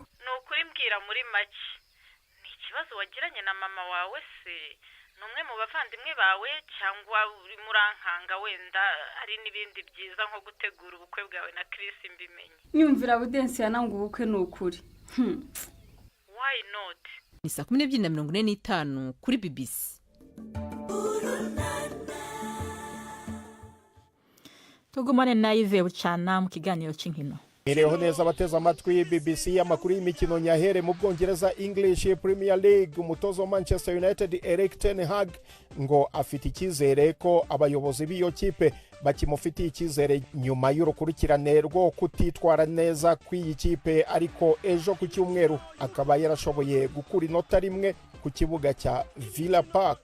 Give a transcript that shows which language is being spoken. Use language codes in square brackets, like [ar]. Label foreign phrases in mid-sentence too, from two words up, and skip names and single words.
[rw] Nukuri mbwira muri make. Ni ikibazo wagiranye na mama wawe se? Numwe mu bavandimwe bawe cyangwa uri murankanga wenda ari nibindi byiza nko gutegura ubukwe bwawe na Chris mbimenye. Nyumvira Budensi yananga ubukwe n'ukuri. [en] Why not? [rn] Ni 12:45 kuri BBC. tugumane na Yves Bucana mu kiganiro c'inkino. [rw] Mireho neza abateze amatwi BBC amakuru y'imikino nyahere mu Bwongereza English Premier League. Umutoza wa Manchester United Erik ten Hag ngo afite icyizere ko abayobozi b'iyo kipe bakimufitiye icyizere nyuma y'urukurikirane rwo kutitwara neza kw'iyi kipe, ariko ejo ku cyumweru akaba yarashoboye gukura inota rimwe ku kibuga cya Villa Park.